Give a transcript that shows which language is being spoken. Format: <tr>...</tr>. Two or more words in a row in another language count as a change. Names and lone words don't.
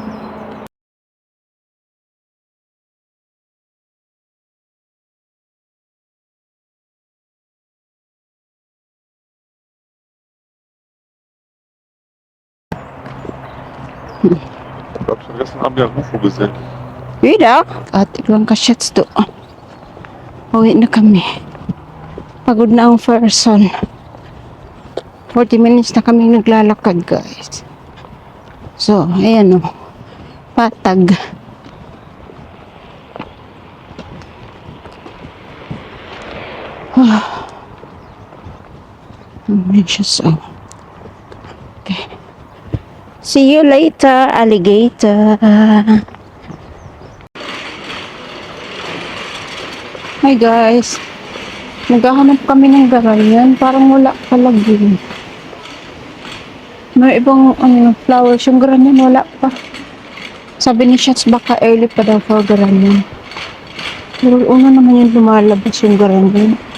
<de>Ich glaube, ich habe gestern Abend ja einen UFO gesehen. Wieder?</de> <tl>At ilang ka-shots to. Uwi na kami. Pagod na ang person. 40 minutes na kami naglalakad, guys. So, ayan o. Patag. Okay.</tl> <en>See you later, alligator. Hi guys.</en> <tl>Naghahanap kami ng garanyan. Parang wala palagi. May ibang flowers. Yung garanyan wala pa. Sabi ni Shots baka early pa daw for garanyan. Pero una naman yung lumalabas yung garanyan.</tl>